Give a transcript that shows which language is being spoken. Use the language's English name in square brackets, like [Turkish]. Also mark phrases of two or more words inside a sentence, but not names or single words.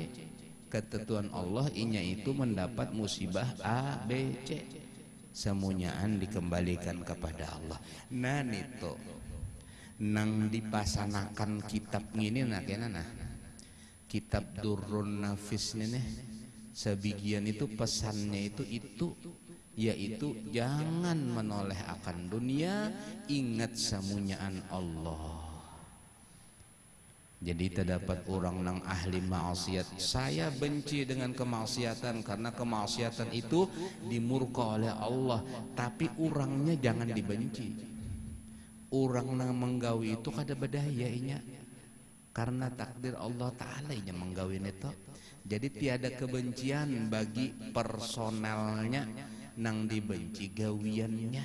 [Indonesian] Ketentuan Allah inya itu mendapat musibah A, B, C. Semuanyaan dikembalikan kepada Allah. Nah itu nang dipasanakan kitab ini nah kitab Durrun Nafis ini sebagian itu pesannya itu yaitu jangan menoleh akan dunia, ingat semuanyaan Allah. Jadi terdapat orang nang ahli maksiat, saya benci dengan kemaksiatan karena kemaksiatan itu dimurka oleh Allah, tapi orangnya jangan dibenci. [Banjar] Orang nang menggawi itu kada bedaya inya, karena takdir Allah Ta'ala inya menggawi itu. [Indonesian] Jadi tiada kebencian bagi personalnya nang dibenci gawiannya.